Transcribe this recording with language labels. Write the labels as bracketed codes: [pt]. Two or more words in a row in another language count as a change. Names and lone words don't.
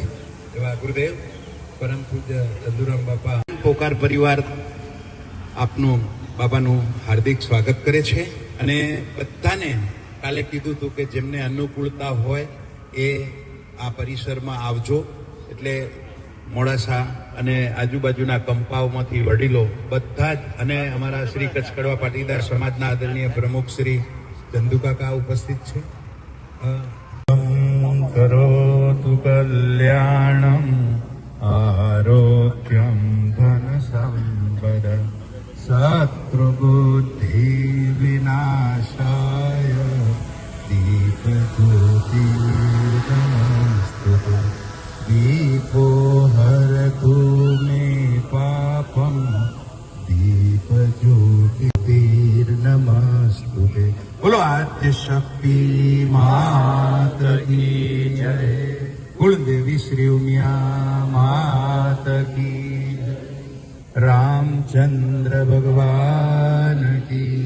[gu] એવા ગુરુદેવ પરમ પૂજ્ય ચંદુરામ બાપા પોકાર પરિવાર આપનું બાબાનું હાર્દિક સ્વાગત કરે છે અને બધાને કાલે કીધું હતું કે જેમને અનુકૂળતા હોય એ આ પરિસરમાં આવજો, એટલે મોડાસા અને આજુબાજુના કંપાઓમાંથી વડીલો બધા જ અને અમારા શ્રી કચ્છ કડવા પાટીદાર સમાજના આદરણીય પ્રમુખ શ્રી ચંદુકાકા ઉપસ્થિત છે। [sa] करोतु कल्याणम आरोग्यम धन संपद शत्रुबुद्धि विनाशाय दीपज्योतिर्नमस्तुते दीपो हरतु मे पापं दीपज्योतिर्नमस्तुते। [hi] बोलो आद्य शक्ति मात की जय, कुलदेवी श्री उमिया मात की, रामचंद्र भगवान की।